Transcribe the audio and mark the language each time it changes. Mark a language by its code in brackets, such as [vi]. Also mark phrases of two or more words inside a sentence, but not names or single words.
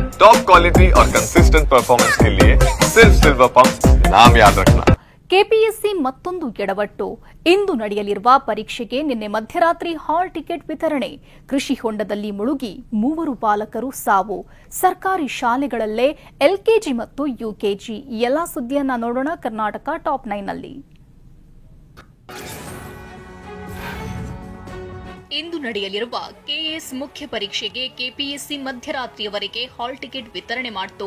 [en] top quality [hi] और [en] consistent performance [hi] के लिए सिर्फ सिल्वर पंप नाम याद रखना। [kn] ಕೆಪಿಎಸ್ಸಿ ಮತ್ತೊಂದು ಎಡವಟ್ಟು. ಇಂದು ನಡೆಯಲಿರುವ ಪರೀಕ್ಷೆಗೆ ನಿನ್ನೆ ಮಧ್ಯರಾತ್ರಿ [en] hall ticket [kn] ವಿತರಣೆ. ಕೃಷಿ ಹೊಂಡದಲ್ಲಿ ಮುಳುಗಿ 3 ಬಾಲಕರು ಸಾವು. ಸರ್ಕಾರಿ ಶಾಲೆಗಳಲ್ಲೇ ಎಲ್ಕೆಜಿ ಮತ್ತು ಯುಕೆಜಿ. ಈ ಎಲ್ಲಾ ಸುದ್ದಿಯನ್ನ ನೋಡೋಣ ಕರ್ನಾಟಕ ಟಾಪ್ 9 ನಲ್ಲಿ. ಇಂದು ನಡೆಯಲಿರುವ ಕೆಎಎಸ್ ಮುಖ್ಯ ಪರೀಕ್ಷೆಗೆ ಕೆಪಿಎಸ್ಸಿ ಮಧ್ಯರಾತ್ರಿಯವರೆಗೆ [en] hall ticket [kn] ವಿತರಣೆ ಮಾಡಿತು.